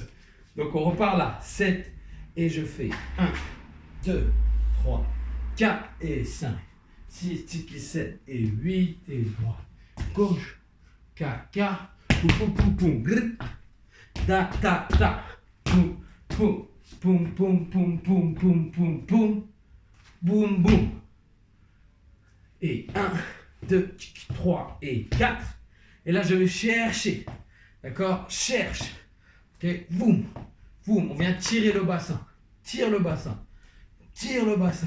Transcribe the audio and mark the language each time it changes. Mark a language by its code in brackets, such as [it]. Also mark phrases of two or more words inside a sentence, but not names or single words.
[fr] Donc on repart là. 7 et je fais 1, 2, 3, 4 et 5, 6, 7 et 8 et droite. Gauche. Caca. Poum poum poum poum. Grrr. Ta ta ta. Poum poum. Poum poum poum poum poum poum poum. Boum boum. Et 1, 2, 3 et 4. Et là, je vais chercher. D'accord? Cherche. Ok? Boum. Boum. On vient tirer le bassin. Tire le bassin. Tire le bassin.